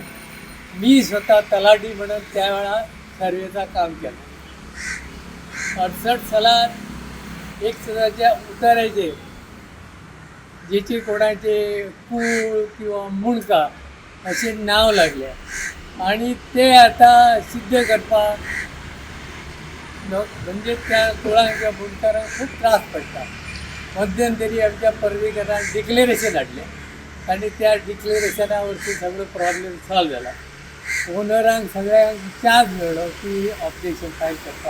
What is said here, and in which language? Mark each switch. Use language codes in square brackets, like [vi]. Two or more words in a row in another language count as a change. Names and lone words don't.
[mr] मी स्वतः तलाठी म्हणून त्यावेळा सर्वेचं काम केलं। [kok] 68 सालात एक सदाच्या उतारायचे ज्याचे कोणाचे कूळ किंवा मुणका असे नाव लागले आणि ते आता सिद्ध करपाक म्हणजे त्या कुळांच्या मुणकारांक खूप त्रास पडटा। मध्यंतरी आमच्या पर्वेकरान डिक्लेरेशन हाडलें आणि त्या डिक्लेरेशना वरती सगळो [en] problem solve [kok] जाला। ओनरांक सगळ्यांक चान्स मेळ्ळो की [en] objection file [kok] करपाक।